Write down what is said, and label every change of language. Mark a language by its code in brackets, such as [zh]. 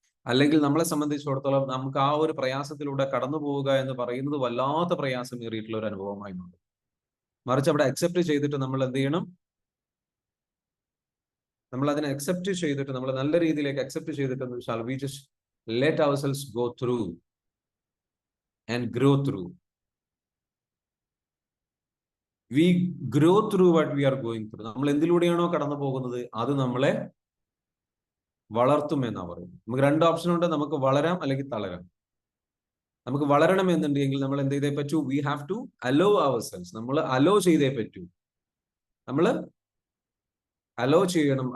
[ml] അല്ലെങ്കിൽ നമ്മളെ സംബന്ധിച്ചിടത്തോളം നമുക്ക് ആ ഒരു പ്രയാസത്തിലൂടെ കടന്നു പോവുക എന്ന് പറയുന്നത് വല്ലാത്ത പ്രയാസമേറിയിട്ടുള്ള ഒരു അനുഭവമായി മാറും. മറിച്ച് അവിടെ അക്സെപ്റ്റ് ചെയ്തിട്ട് നമ്മൾ എന്ത് ചെയ്യണം, നമ്മൾ അതിനെ അക്സെപ്റ്റ് ചെയ്തിട്ട്, നമ്മൾ നല്ല രീതിയിലേക്ക് അക്സെപ്റ്റ് ചെയ്തിട്ട് എന്ന് വെച്ചാൽ, [en] We just let ourselves go through and grow through. We grow through what we are going through. [ml] നമ്മൾ എന്തിലൂടെയാണോ കടന്നു പോകുന്നത് അത് നമ്മളെ വളർത്തും എന്നാ പറയുന്നത്. നമുക്ക് രണ്ട് ഓപ്ഷൻ ഉണ്ട്, നമുക്ക് വളരാം അല്ലെങ്കിൽ തളരാം. നമുക്ക് വളരണം എന്നുണ്ടെങ്കിൽ നമ്മൾ എന്ത് ചെയ്തേ പറ്റൂ, [en] We have to allow ourselves. [ml] നമ്മൾ അലോ ചെയ്തേ പറ്റൂ, നമ്മൾ അലോ ചെയ്യണം.